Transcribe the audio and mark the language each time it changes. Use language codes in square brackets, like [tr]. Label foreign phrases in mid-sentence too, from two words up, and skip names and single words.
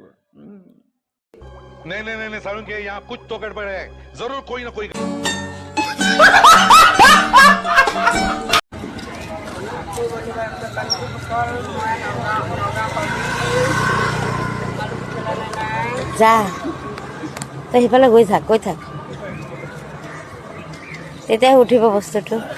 [hi] नहीं नहीं नहीं सारुण के यहाँ कुछ तो गड़बड़ है जरूर कोई ना कोई [as] যা তই সিফালে গৈ থাক তেতিয়া উঠিব বস্তুটো